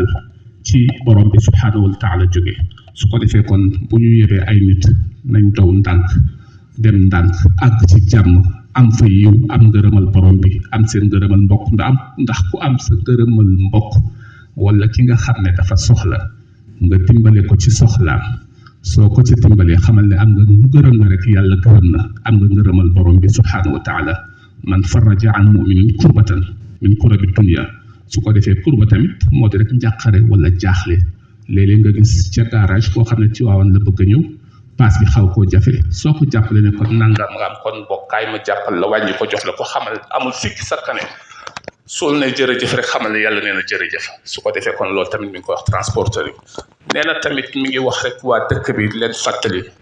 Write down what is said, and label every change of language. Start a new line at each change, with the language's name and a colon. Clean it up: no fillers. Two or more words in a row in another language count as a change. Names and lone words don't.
Wolof: ci borom bi
Arabic: سبحانه وتعالى
Wolof: jóge su ko defee kon bu ñu yebee ay nit nañ daw ndànk dem ndànk àgg ci jàmm am fa yiw am ngërëmal borom bi am seen ngërëmal mbokk ndax ku am sa ngërëmal mbokk wala ki nga xam ne dafa soxla nga dimbale ko ci soxlaam soo ko ci dimbalee xamal ne am nga ngërëm na rek yàlla gërëm na am nga ngërëmal borom bi subhaanahu
Arabic: وتعالى من فرج عن مؤمن كربة من كرب الدنيا
Wolof: su ko defee kurba tamit moo di rek njàqare wala jaaxle léeg-léeg nga gis ca garage koo xam ne ci waawan la bëgg a ñëw paas bi xaw koo jafe soo ko jàppale ne kon nangam nga am kon bokkaay ma jàppal la wàññi ko jox la ko xamal amul sikki sakkane suul ne jërëjëf rek xamal ne yàlla nee na jërëjëf su ko defee kon loolu tamit mi ngi koy wax transporteur yi nee na tamit mi ngi wax rek waa dëkk bi leen fàttali